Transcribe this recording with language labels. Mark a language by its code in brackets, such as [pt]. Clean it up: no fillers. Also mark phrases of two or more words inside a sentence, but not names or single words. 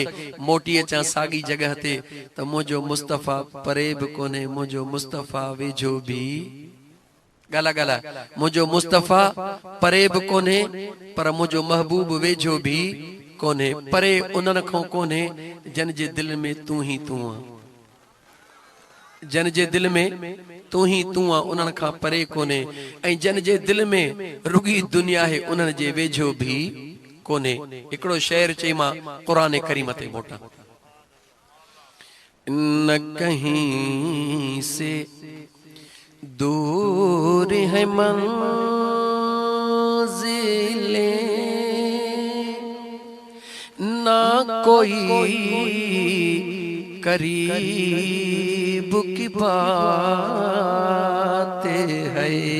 [sd] मोटी अचां साॻी जगह ते त मुंहिंजो मुस्तफ़ा परे भी कोन्हे, मुंहिंजो मुस्तफ़ा वेझो भी, ॻाल्हि ॻाल्हि, मुंहिंजो मुस्तफ़ा परे भी कोन्हे पर मुंहिंजो महबूब वेझो भी कोन्हे। परे उन्हनि खां कोन्हे जन जे दिल में तू ही तू आ, जन जे दिल में तू ही तू आ, उन्हनि खां परे कोन्हे। ऐं जन जे दिल में रुगी दुनिया है, उन्हनि जे वेझो भी कोन्हे। हिकिड़ो शेर चई मां क़ुरान करीम ते मोटा, [ur] نہ کہیں سے دور ہے منزلیں، نہ کوئی قریب کی بات ہے.